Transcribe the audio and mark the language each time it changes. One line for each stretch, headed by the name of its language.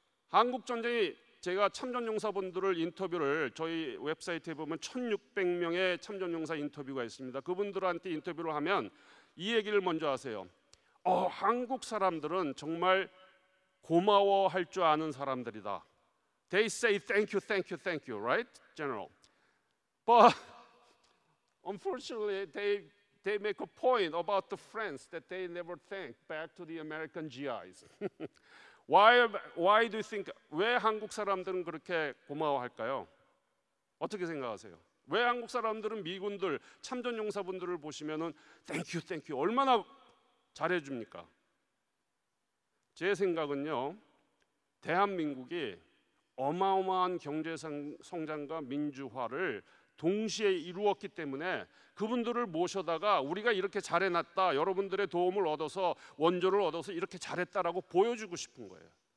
Korean: 한국 전쟁이, 제가 참전용사분들을 인터뷰를 저희 웹사이트에 보면 1600명의 참전용사 인터뷰가 있습니다. 그분들한테 인터뷰를 하면 이 얘기를 먼저 하세요. 한국 사람들은 정말 고마워할 줄 아는 사람들이다.
English: They say thank you, thank you, thank you, right, General? But unfortunately, they make a point about the friends that they never thank back to the American GIs. Why do you think,
Korean: 왜 한국 사람들은 그렇게 고마워할까요? 어떻게 생각하세요? 왜 한국 사람들은 미군들, 참전용사분들을 보시면은
English: thank you, thank you
Korean: 얼마나 잘해줍니까? 제 생각은요, 대한민국이 어마어마한 경제 성장과 민주화를 동시에 이루었기 때문에 그분들을 모셔다가 우리가 이렇게 잘해놨다, 여러분들의 도움을 얻어서, 원조를 얻어서 이렇게 잘했다라고 보여주고 싶은 거예요.